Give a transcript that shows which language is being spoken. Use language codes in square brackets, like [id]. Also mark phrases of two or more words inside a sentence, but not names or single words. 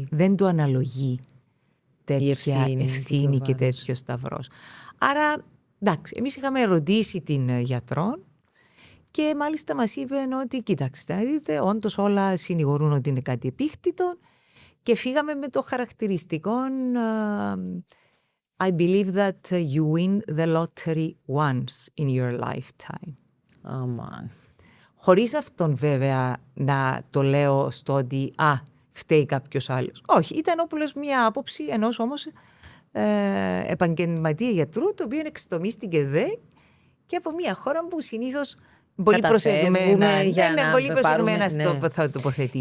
[el] Δεν του αναλογεί τέτοια ευθύνη και τέτοιο σταυρός. Άρα, εντάξει, εμείς είχαμε ρωτήσει την γιατρό και μάλιστα μας είπε ότι κοίταξτε, να δείτε, όντως όλα συνηγορούν ότι είναι κάτι επίκτητο και φύγαμε με το χαρακτηριστικό [en] I believe that you win the lottery once in your lifetime. [el] Χωρίς αυτόν βέβαια να το λέω στο ότι φταίει κάποιος άλλος. Όχι, ήταν όπως μια άποψη ενός όμως επαγγελματία γιατρού, το οποίο εξτομίστηκε δε και από μια χώρα που συνήθως πολύ προσεγμένα θα τοποθετήσω.